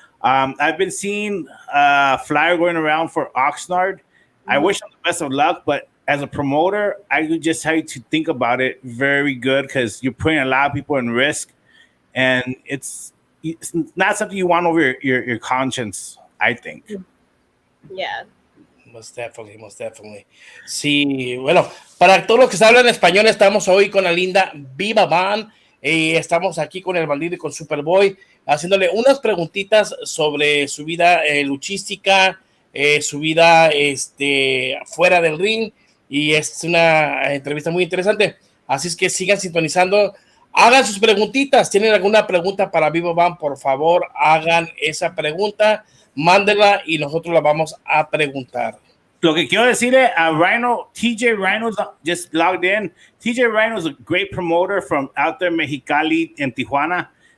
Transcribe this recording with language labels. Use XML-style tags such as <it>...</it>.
<en>I've been seeing a flyer going around for Oxnard. I wish them the best of luck, but as a promoter, I would just tell you to think about it very good because you're putting a lot of people in risk, and it's not something you want over your conscience, I think. Yeah. Most definitely.</en> <es>Sí, bueno, para todos los que hablan español, estamos hoy con la linda Viva Van. Estamos aquí con el bandido y con Superboy, haciéndole unas preguntitas sobre su vida luchística, su vida fuera del ring, y es una entrevista muy interesante. Así es que sigan sintonizando, hagan sus preguntitas. ¿Tienen alguna pregunta para Viva Van? Por favor, hagan esa pregunta, mándenla y nosotros la vamos a preguntar. Lo que quiero decirle a Rhino, TJ Rhino's</es> <en>just logged in. TJ Rhino's a great promoter from out there, Mexicali, in Tijuana.</en>